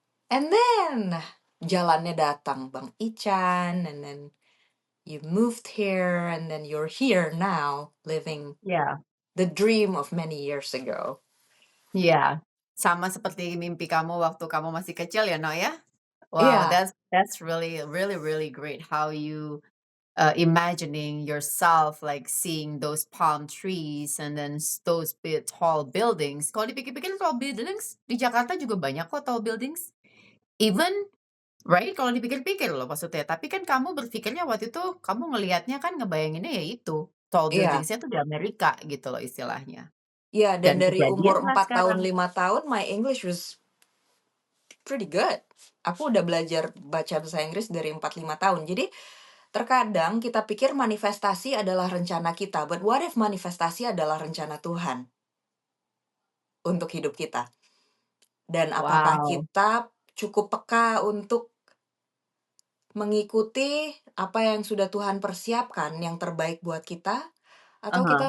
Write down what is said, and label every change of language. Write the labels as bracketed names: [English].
[English] And then [Indonesian] jalannya datang Bang Ican, [English] and then you moved here, and then you're here now, living [Indonesian] Iya, [English] the dream of many years ago. [Indonesian] iya. Sama seperti mimpi kamu waktu kamu masih kecil ya, No, ya? [English] Wow, [Indonesian] Iya, [English] that's really really really great how you, imagining yourself, like, seeing those palm trees and then those big tall buildings. [Indonesian] Kalau dipikir-pikir [English] tall buildings [Indonesian] di Jakarta juga banyak kok tall buildings. [English] Even right, [Indonesian] kalau dipikir-pikir loh maksudnya, tapi kan kamu berpikirnya waktu itu kamu ngelihatnya kan ngebayanginnya ya itu, tall iya, buildings-nya tuh di Amerika gitu loh istilahnya, iya, dan dan dari umur kejadianlah 4 tahun, sekarang. 5 tahun, [English] my English was pretty good. [Indonesian] Aku udah belajar baca bahasa Inggris dari 4 5 tahun. Jadi, terkadang kita pikir manifestasi adalah rencana kita, [English] but what if [Indonesian] manifestasi adalah rencana Tuhan untuk hidup kita? Dan apakah [English] Wow, [Indonesian] kita cukup peka untuk mengikuti apa yang sudah Tuhan persiapkan yang terbaik buat kita? Atau kita